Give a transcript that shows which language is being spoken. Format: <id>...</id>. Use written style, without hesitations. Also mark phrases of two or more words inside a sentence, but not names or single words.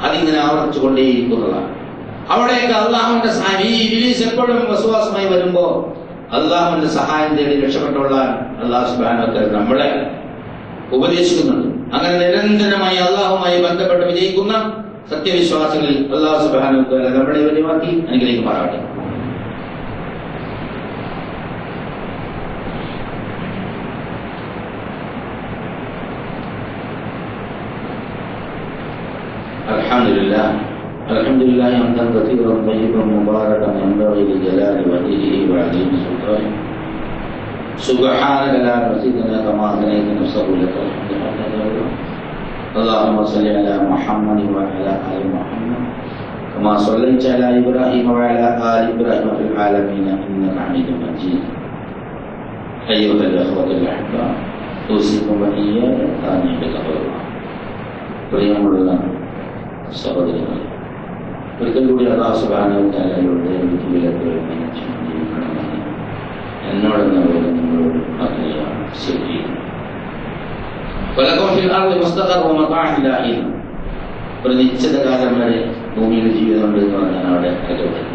<ml>അതിങ്ങനെ ആവർത്തിച്ചുകൊണ്ടേയിരിക്കുന്നതാണ്. അവിടെയൊക്കെ അള്ളാഹുവിന്റെ ഇബ്ലീസ് എപ്പോഴും വസ്വാസമായി വരുമ്പോ അള്ളാഹുവിന്റെ സഹായം തേടി രക്ഷപ്പെട്ടുകൊള്ളാൻ അള്ളാഹു</ml> <ar>سبحانه وتعالى</ar> <ml>നമ്മളെ ഉപദേശിക്കുന്നുണ്ട്. അങ്ങനെ നിരന്തരമായി അള്ളാഹുമായി ബന്ധപ്പെട്ട് വിജയിക്കുന്ന സത്യവിശ്വാസികളിൽ അള്ളാഹു</ml> <ar>سبحانه وتعالى</ar> <ml>നമ്മളെ വലിയമാക്കി അനുഗ്രഹിക്കുമാറാകട്ടെ.</ml> <ar>الحمد لله حمدا كثيرا طيبا مباركا ينبغي لجلال وجهه وعظيم سلطانه. سبحانك لا نحصي ثناء كما اثنيت نفسه لك الحمد لله. اللهم صل على محمد وعلى ال محمد كما صليت على ابراهيم وعلى ال ابراهيم في العالمين انك حميد مجيد. ايها الاخوه الاحباب اوصيكم واياي ثانيا بتقوى الله.</ar> <ml>പ്രിയമുള്ള സഹോദരങ്ങളെ, ഒരിക്കൽ കൂടി അല്ലാഹു</ml> <ar>سبحانه وتعالى</ar> <ml>വിധിവിലക്കുകൾ ജീവിക്കണമെന്ന് എന്നോടെന്ന പോലെ നിങ്ങളോട് പറയുകയാണ്. ശരി, ഒരു നിശ്ചിത കാലം വരെ ഭൂമിയിൽ ജീവിതമുണ്ട് എന്ന് പറഞ്ഞാൽ അവിടെ രേഖപ്പെടുത്തും.</ml>